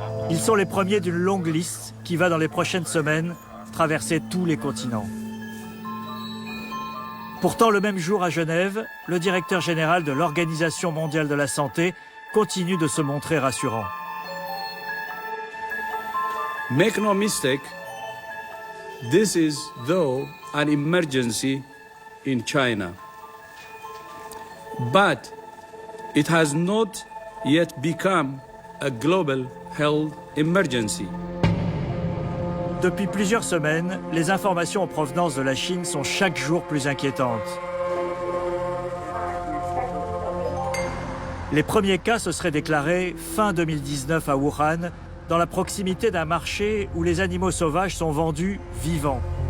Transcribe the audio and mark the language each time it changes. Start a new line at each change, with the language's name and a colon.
French: Ils sont les premiers d'une longue liste qui va dans les prochaines semaines traverser tous les continents. Pourtant, le même jour à Genève, le directeur général de l'Organisation mondiale de la santé continue de se montrer rassurant.
English: Make no mistake, this is though an emergency in China. But it has not yet become a global health emergency.
French: Depuis plusieurs semaines, les informations en provenance de la Chine sont chaque jour plus inquiétantes. Les premiers cas se seraient déclarés fin 2019 à Wuhan, dans la proximité d'un marché où les animaux sauvages sont vendus vivants.